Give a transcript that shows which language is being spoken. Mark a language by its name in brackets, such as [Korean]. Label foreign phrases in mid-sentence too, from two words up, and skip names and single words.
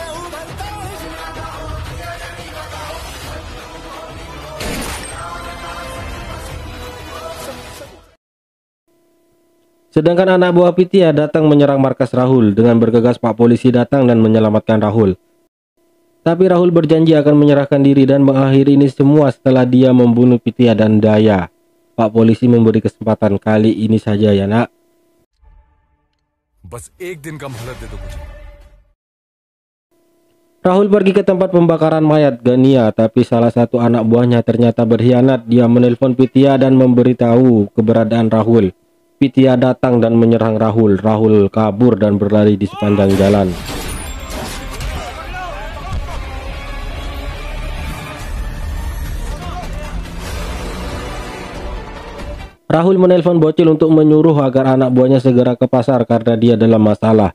[Indonesian] Sedangkan anak buah Pitya datang menyerang markas Rahul. Dengan bergegas, Pak Polisi datang dan menyelamatkan Rahul. Tapi Rahul berjanji akan menyerahkan diri dan mengakhiri ini semua setelah dia membunuh Pitya dan Daya. Pak Polisi memberi kesempatan kali ini saja ya nak. [Hindi] बस एक दिन का मोहलत दे दो मुझे. [Indonesian] Rahul pergi ke tempat pembakaran mayat Gania, tapi salah satu anak buahnya ternyata berkhianat. Dia menelpon Pitya dan memberitahu keberadaan Rahul. Pitya datang dan menyerang Rahul. Rahul kabur dan berlari di sepanjang jalan. Rahul menelpon Bocil untuk menyuruh agar anak buahnya segera ke pasar karena dia dalam masalah.